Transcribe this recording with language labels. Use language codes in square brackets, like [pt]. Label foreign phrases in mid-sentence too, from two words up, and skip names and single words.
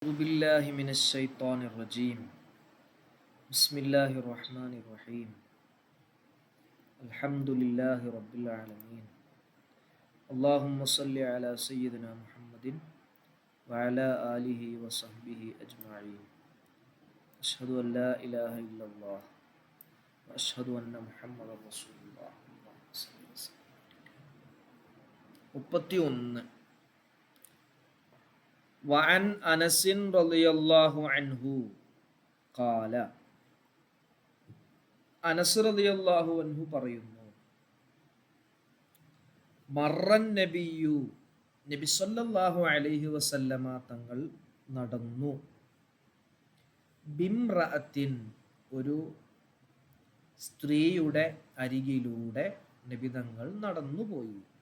[ar] أعوذ بالله من الشيطان الرجيم بسم الله الرحمن الرحيم الحمد لله رب العالمين اللهم صل على سيدنا محمد وعلى آله وصحبه أجمعين أشهد أن لا إله إلا الله وأشهد أن محمد رسول الله اللهم صل وسلم 31 وعن أنس رضي الله عنه قال അനസ് رضي الله عنه പറയുന്നു, مر النبي, [ml] നബി [ar] صلى الله عليه وسلم [ml] തങ്ങൾ നടന്നു, ബിംറഅത്തിൻ, ഒരു സ്ത്രീയുടെ അരികിലൂടെ നബി തങ്ങൾ നടന്നുപോയി.